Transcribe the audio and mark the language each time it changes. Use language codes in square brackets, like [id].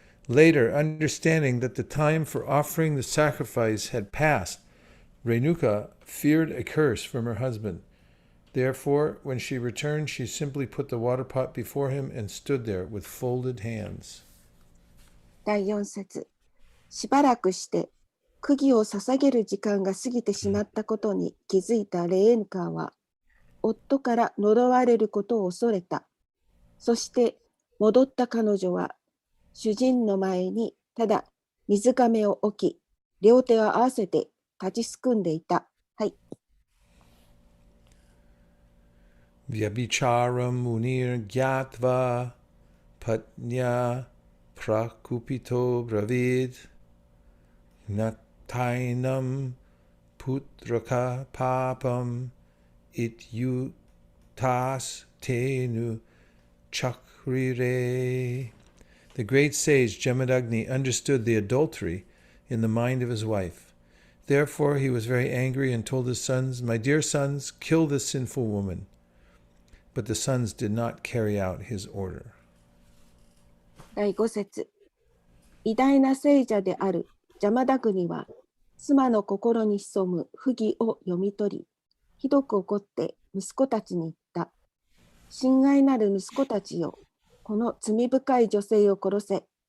[en] Later, understanding that the time for offering the sacrifice had passed, Renuka feared a curse from her husband. Therefore, when she returned, she simply put the water pot before him and stood there with folded hands. [ja] 第4節、しばらくして釘を捧げる時間が過ぎてしまったことに気づいたレーンカーは、夫から呪われることを恐れた。そして戻った彼女は、主人の前にただ水亀を置き、両手を合わせて立ちすくんでいた。はい。 [sa] Vyabhicharam munir gyatva patnya prakupito bravid natainam putraka papam ityutas tenu chakrire. [en] The great sage Jamadagni understood the adultery in the mind of his wife. Therefore he was very angry and told his sons, "My dear sons, kill this sinful woman." But the sons did not carry out his order. [ja] 第5節。偉大な聖者であるジャマダグニは、妻の心に潜む不義を読み取り、ひどく怒って息子たちに言った。親愛なる息子たちよ、この罪深い女性を殺せ。